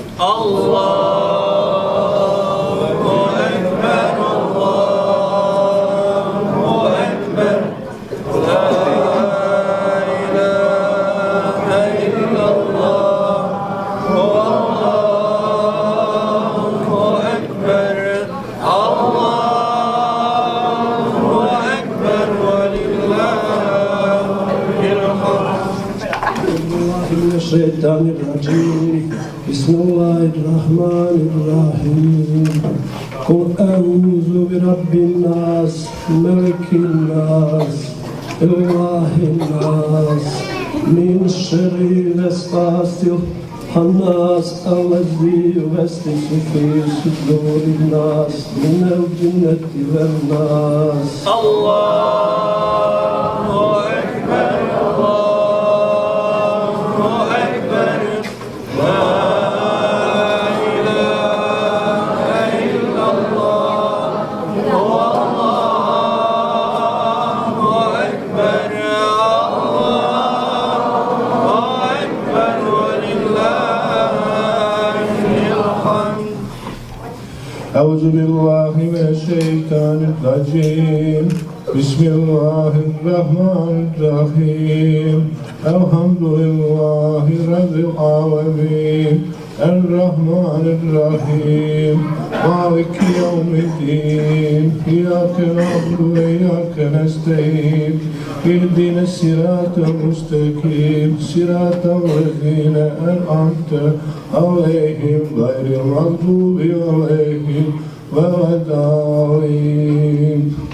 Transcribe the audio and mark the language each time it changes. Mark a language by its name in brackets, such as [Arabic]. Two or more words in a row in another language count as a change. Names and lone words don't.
[Arabic] الله أكبر، الله أكبر، لا إله إلا الله، الله أكبر، الله أكبر، ولله الحمد. Mineşşeytanirracim. Bismillahirrahmanirrahim. قل أعوذ برب الناس، ملك الناس، إله الناس، من شر الوسواس الخناس، الذي يوسوس في صدور الناس، من الجنة والناس. الله أكبر، الله أكبر، لا إله إلا الله، الله أكبر، الله أكبر، ولله أعوذ بالله من الشيطان الرجيم بسم الله الرحمن الرحيم الحمد لله رب العالمين الرحمن الرحيم مالك يوم الدين إياك نعبد وإياك نستعين اهدنا الصراط المستقيم صراط الذين أنعمت عليهم غير المغضوب عليهم ولا الضالين.